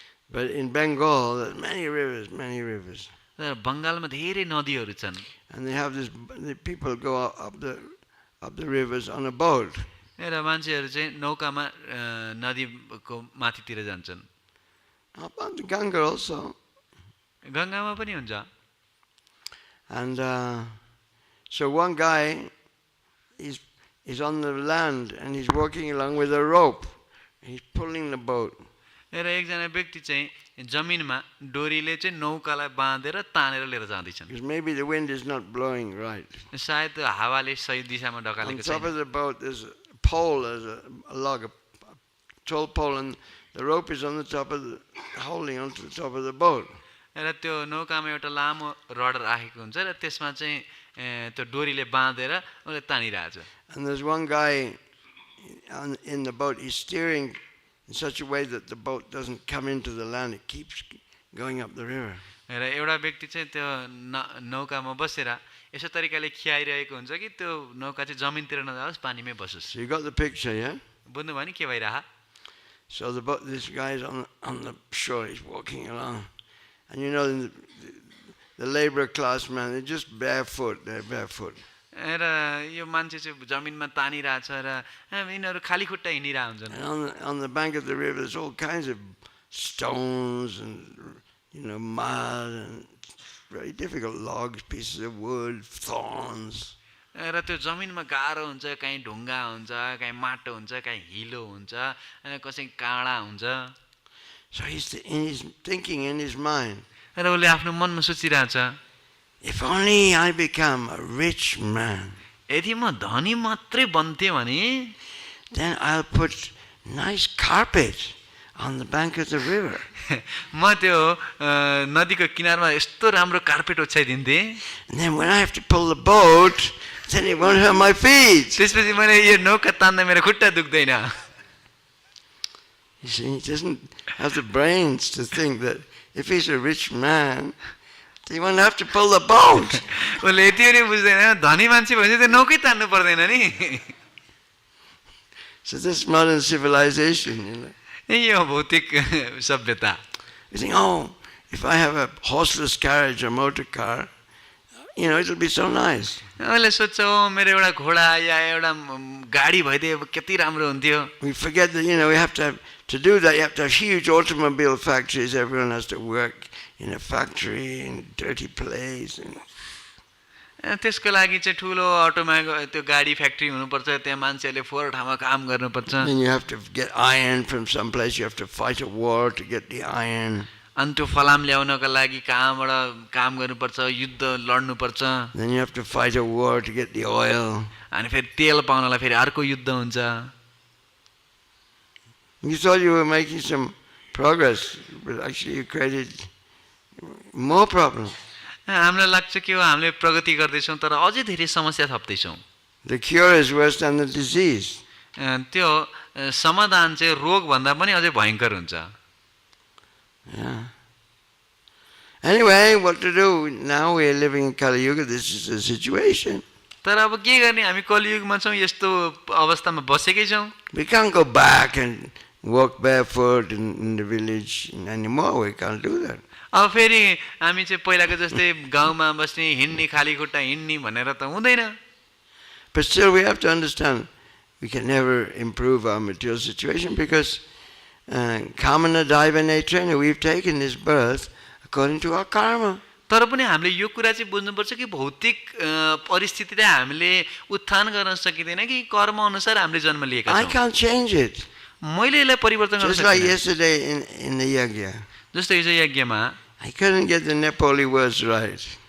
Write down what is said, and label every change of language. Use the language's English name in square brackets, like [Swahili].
[English] But in Bengal, there's many rivers, many rivers. [Nepali] तर बङ्गालमा धेरै नदीहरू छन् [English] And they have the people go up the rivers on a boat. [Nepali] र मान्छेहरू चाहिँ नौकामा नदीको माथितिर जान्छन् [English] Up on the Ganga also. [Nepali] गङ्गामा पनि हुन्छ [English] And so one guy is on the land and he's walking along with a rope. He's pulling the boat. [Nepali] र एकजना व्यक्ति चाहिँ जमिनमा डोरीले चाहिँ नौकालाई बाँधेर तानेर लिएर जाँदैछन् [English] Because maybe the wind is not blowing right. [Nepali] सायद हावाले सही दिशामा [English] On [Nepali] ढकालेको [English] top [Nepali] छैन [English] of the boat there's a pole, there's a log, a tall pole, and the rope is on the top of the, holding onto the top of the boat. [Nepali] र त्यो नौकामा एउटा लामो rod राखेको हुन्छ र त्यसमा चाहिँ त्यो डोरीले बाँधेर उसले तानिरहेछ [English] And there's one guy in the boat, he's steering in such a way that the boat doesn't come into the land, it keeps going up the river. [Nepali] र एउटा व्यक्ति चाहिँ त्यो नौकामा बसेर यसो तरिकाले खियाइरहेको हुन्छ कि त्यो नौका चाहिँ जमिनतिर नजाओस् पानीमै बसोस् [English] So you got the picture, yeah? [Nepali] बुझ्नुभयो नि के भइरह [English] So this guy is on the shore, he's walking along. And you know, the labor class man, they're just barefoot, they're barefoot. [Nepali] र यो मान्छे चाहिँ जमिनमा तानिरहेछ र यिनीहरू खाली खुट्टा हिँडिरहेको हुन्छन् [English] And on the bank of the river, there's all kinds of stones and, mud and very difficult logs, pieces of wood, thorns. [Nepali] र त्यो जमिनमा गाह्रो हुन्छ कहीँ ढुङ्गा हुन्छ कहीँ माटो हुन्छ कहीँ हिलो हुन्छ कसै काँडा हुन्छ [English] So he's thinking in his mind, [Nepali] र उसले आफ्नो मनमा सोचिरहेछ [English] if only I become a rich man, [Nepali] यदि म धनी मात्रै बन्थेँ भने [English] then I'll put nice carpet on the bank of the river. [Nepali] म त्यो नदीको किनारमा यस्तो राम्रो carpet ओछ्याइदिन्थेँ [English] And then when I have to pull the boat, then it won't hurt my feet. [Nepali] त्यसपछि मैले यो नौका तान्दा मेरो खुट्टा दुख्दैन [English] You see, he doesn't have the brains to think that if he's a rich man, he won't have to pull the boat. [Nepali] उसले यति पनि बुझ्दैन धनी मान्छे भएपछि त्यो नौकै तान्नु पर्दैन नि [English] So this modern civilization, [Nepali] यही हो भौतिक सभ्यता [English] you think, oh, if I have a horseless carriage or motor car, it'll be so nice. [Nepali] उसले सोध्छ मेरो एउटा घोडा या एउटा गाडी भइदिए कति राम्रो हुन्थ्यो [English] We forget that, we have to do that, you have to have huge automobile factories. Everyone has to work in a factory, in a dirty place. [Nepali] त्यसको लागि चाहिँ ठुलो अटोमा त्यो गाडी फ्याक्ट्री हुनुपर्छ त्यहाँ मान्छेहरूले फोहोर ठाउँमा काम गर्नुपर्छ [English] Then you have to get iron from some place, you have to fight a war to get the iron. [Nepali] अनि त्यो फलाम ल्याउनको लागि कहाँबाट काम गर्नुपर्छ युद्ध लड्नुपर्छ [English] Then you have to fight a war to get the oil. [Nepali] अनि फेरि तेल पाउनलाई फेरि अर्को युद्ध हुन्छ [English] You thought you were making some progress, but actually you created more problems. [Nepali] हामीलाई लाग्छ कि हामीले प्रगति गर्दैछौँ तर अझै धेरै समस्या थप्दैछौँ [English] The cure is worse than the disease. [Nepali] त्यो समाधान चाहिँ रोगभन्दा पनि अझै भयङ्कर हुन्छ [English] Yeah. Anyway, what to do? Now we are living in Kali Yuga. This is the situation. [Nepali] तर अब के गर्ने हामी कलियुगमा छौँ यस्तो अवस्थामा बसेकै छौँ [English] We can't go back and walk barefoot in the village anymore. We can't do that. [Nepali] अब फेरि हामी चाहिँ पहिलाको जस्तै गाउँमा बस्ने हिँड्ने खाली खुट्टा हिँड्ने भनेर त हुँदैन [English] But still we have to understand we can never improve our material situation because kamana daiva nature, we've taken this birth according to our karma. [Nepali] तर पनि हामीले यो कुरा चाहिँ बुझ्नुपर्छ कि भौतिक परिस्थितिले हामीले उत्थान गर्न सकिँदैन कि कर्म अनुसार हामीले जन्म लिएका [English] I [Nepali] छौँ। [English] can't change it. [Nepali] मैले यसलाई परिवर्तन गर्न [English] Just like [Nepali] सक्दिनँ। [English] yesterday in the yagya. [Nepali] जस्तो हिजो यज्ञमा [English] I couldn't get the Nepali words right.